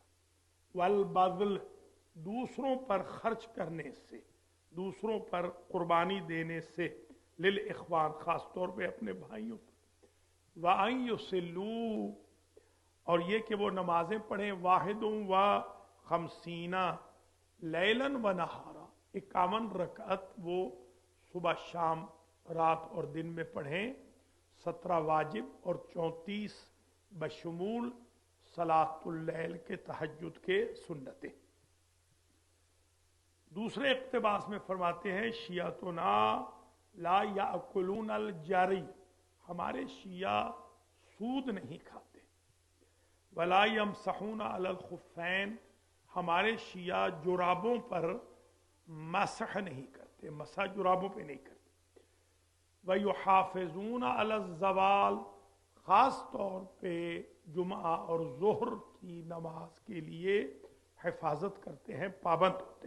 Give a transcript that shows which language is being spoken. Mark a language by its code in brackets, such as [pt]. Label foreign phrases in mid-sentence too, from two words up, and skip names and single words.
[ar] والبذل, [hi] दूसरों पर खर्च करने से, दूसरों पर कुर्बानी देने से। [ar] للإخوان, [hi] खास तौर पे अपने भाइयों पर। [ar] وأن يصلوا, [hi] और ये कि वो नमाजें पढ़ें [ar] واحدا وخمسين ليلا ونهارا, [hi] 51 रकात वो सुबह शाम रात और दिन में पढ़ें, 17 वाजिब और 34 बशमूल [ar] صلاة الليل [hi] के तहज्जुद के सुन्नतें। दूसरे इक्तिबास में फरमाते हैं [ar] شيعتنا لا يأكلون الجري, [hi] हमारे शिया सूद नहीं खाते। [ar] ولا يمسحون على الخفين, [hi] हमारे शिया जुराबों पर मसह नहीं करते, मसा जुराबों पे नहीं करते। [ar] ويحافظون على الزوال, [hi] ख़ास तौर पे जुमा और ज़ोहर की नमाज के लिए हिफाजत करते हैं, पाबंद होते हैं।